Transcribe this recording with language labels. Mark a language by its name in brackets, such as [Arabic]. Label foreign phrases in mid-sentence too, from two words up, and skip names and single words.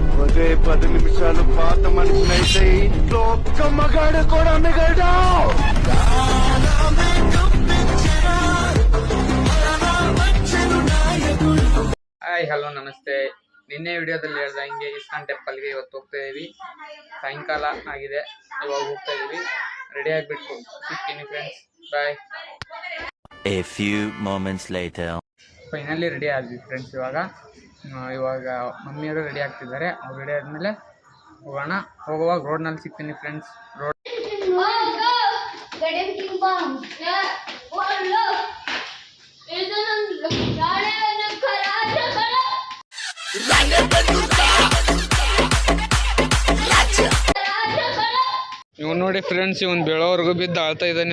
[Telugu] అదే 10 నిమిషాలు పాత మనిషినైతే ఇంట్లో ఒక్క మగాడు కూడా మిగలడా. [Kannada] ಹಾಯ್ ಹಲೋ ನಮಸ್ತೆ. ನಿನ್ನೆ ವಿಡಿಯೋದಲ್ಲಿ ಹೇಳ್ದ ಹಿಂಗೆ ಇಸ್ಕಾನ್ ಟೆಂಪಲ್ಗೆ ಇವತ್ತು ಹೋಗ್ತಾ ಇದೀವಿ. ಸಾಯಂಕಾಲ ಆಗಿದೆ, ಇವಾಗ ಹೋಗ್ತಾ ಇದೀವಿ. ರೆಡಿ ಆಗಿಬಿಟ್ಟು ಸಿಗ್ತೀನಿ ಫ್ರೆಂಡ್ಸ್, ಬಾಯ್. [English] A few moments later. [Kannada] ಫೈನಲಿ ರೆಡಿ ಆದ್ವಿ ಫ್ರೆಂಡ್ಸ್. ಇವಾಗ ಮಮ್ಮಿಯವರು ರೆಡಿ ಆಗ್ತಿದ್ದಾರೆ. ಅವ್ರು ರೆಡಿ ಆದಮೇಲೆ ಹೋಗೋಣ. ಹೋಗುವಾಗ ರೋಡ್ನಲ್ಲಿ ಸಿಗ್ತೀನಿ ಫ್ರೆಂಡ್ಸ್. ರೋಡ್ ಇವ್ ನೋಡಿ ಫ್ರೆಂಡ್ಸ್, ಇವನು ಬೆಳೋವರೆಗೂ ಬಿದ್ದು ಆಳ್ತಾ ಇದ್ದಾನೆ.